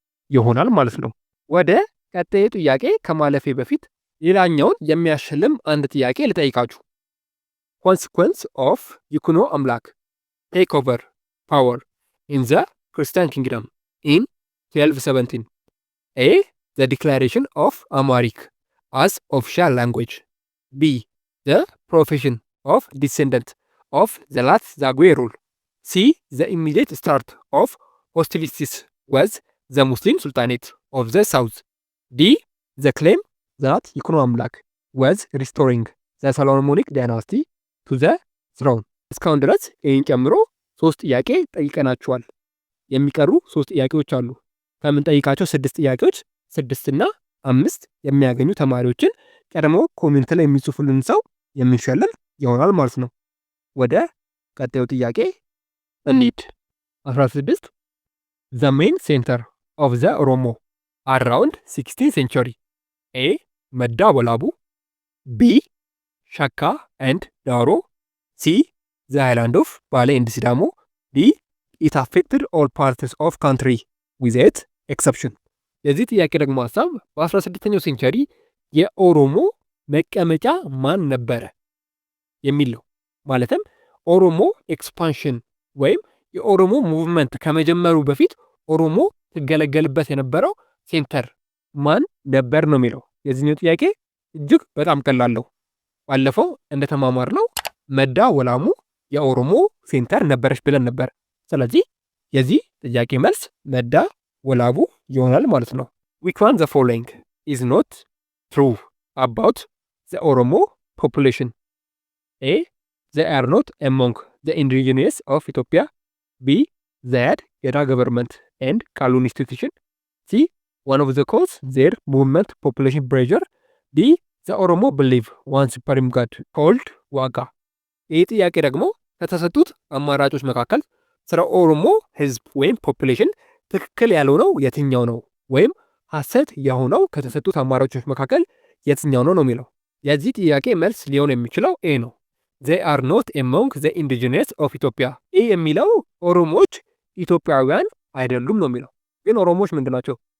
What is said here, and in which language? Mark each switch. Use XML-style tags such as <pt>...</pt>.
<am>ይሆናል ማለት ነው። ወደ ቀጣዩ ጥያቄ ከማለፌ በፊት ሌላኛውን የሚያሸልም አንድ ጥያቄ ልጠይቃችሁ።</am> <en>Consequence of ይኩኖ አምላክ take over power in the Christian kingdom in 1217. A. The declaration of Amharic as official language. B. The profession of descendant of the last Zagwe rule. C. The immediate start of hostilities with the Muslim Sultanate of the South. D. The claim that ይኩኖ አምላክ was restoring the Solomonic dynasty to the throne.</en> <am>እስካሁን ድረስ ይህን ጨምሮ 3 ጥያቄ ጠይቀናችኋል። የሚቀሩ 3 ጥያቄዎች አሉ። ከምንጠይቃቸው 6 ጥያቄዎች 6 እና 5 የሚያገኙ ተማሪዎችን ቀድሞ ኮሜንት ላይ የሚጽፉልን ሰው የምንሸልም ይሆናል ማለት ነው። ወደ ቀጣዩ ጥያቄ እንሂድ። 16</am> <en>The main center of the Oromo around 16th century. A. መዳ ወላቡ B. ሸካ and ዳሮ C. The island of ባሌ and ሲዳሞ D. It affected all parts of country without exception.</en> <am>የዚህ ጥያቄ ደግሞ ሐሳብ በ16ኛው ሴንቸሪ የኦሮሞ መቀመጫ ማን ነበረ የሚል ነው። ማለትም ኦሮሞ ኤክስፓንሽን ወይም የኦሮሞ ሙቭመንት ከመጀመሩ በፊት ኦሮሞ ትገለገልበት የነበረው ሴንተር ማን ነበር ነው የሚለው። የዚህኛው ጥያቄ እጅግ በጣም ቀላል ነው። ባለፈው እንደተማማር ነው መዳ ወላሙ የኦሮሞ ሴንተር ነበረች ብለን ነበር። ስለዚህ የዚህ ጥያቄ መልስ መዳ ወላቡ ይሆናል ማለት ነው።</am> <en>which one the following is not true about the Oromo population? A. They are not among the indigenous of Ethiopia. B. They had Geda government and Kalun institution. C. One of the cause their movement population pressure. D. The Oromo believe one supreme god called Waga.</en> <am>ይህ ጥያቄ ደግሞ ከተሰጡት አማራጮች መካከል ስለ ኦሮሞ ህዝብ ወይም ፖፑሌሽን ትክክል ያልሆነው የትኛው ነው ወይም ሐሰት የሆነው ከተሰጡት አማራጮች መካከል የትኛው ነው የሚለው። የዚህ ጥያቄ መልስ ሊሆን የሚችለው ኤ ነው።</am> <en>they are not among the indigenous of Ethiopia።</en> <am>ይህ የሚለው ኦሮሞዎች ኢትዮጵያውያን አይደሉም ነው የሚለው። ግን ኦሮሞዎች ምንድን ናቸው?</am>